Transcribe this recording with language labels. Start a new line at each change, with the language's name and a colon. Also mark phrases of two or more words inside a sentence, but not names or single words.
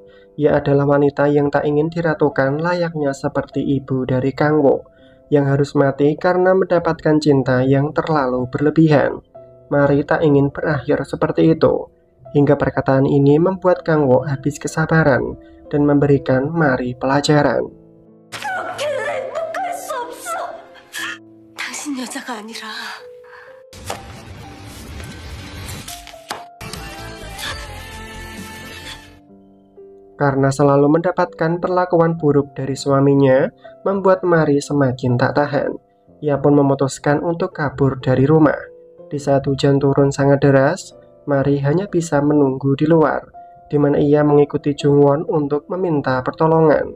Indonesian: Ia adalah wanita yang tak ingin diratukan layaknya seperti ibu dari Kang Wo, yang harus mati karena mendapatkan cinta yang terlalu berlebihan. Mari tak ingin berakhir seperti itu. Hingga perkataan ini membuat Kang Wo habis kesabaran dan memberikan Mari pelajaran.
Korean: 당신 여자가 아니라
Indonesian: Karena selalu mendapatkan perlakuan buruk dari suaminya, membuat Mari semakin tak tahan. Ia pun memutuskan untuk kabur dari rumah. Di saat hujan turun sangat deras, Mari hanya bisa menunggu di luar, di mana ia mengikuti Jungwon untuk meminta pertolongan.